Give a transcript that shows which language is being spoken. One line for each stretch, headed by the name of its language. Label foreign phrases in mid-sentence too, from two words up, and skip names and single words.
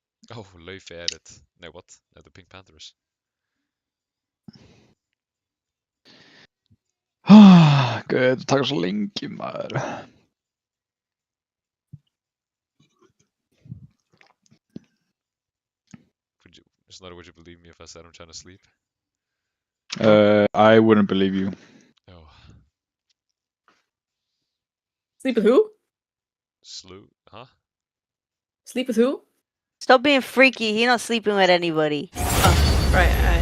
English: Oh, Laufey edit. Nei, what? Nei, the Pink Panthers.
Icelandic: Gauð, það taka svo lengi maður. Snorri,
English: would you believe me if I said I'm trying to sleep? I wouldn't believe you. Oh. Sleep with who? Huh? Sleep with who? Stop being freaky. He's not sleeping with anybody. Oh, right.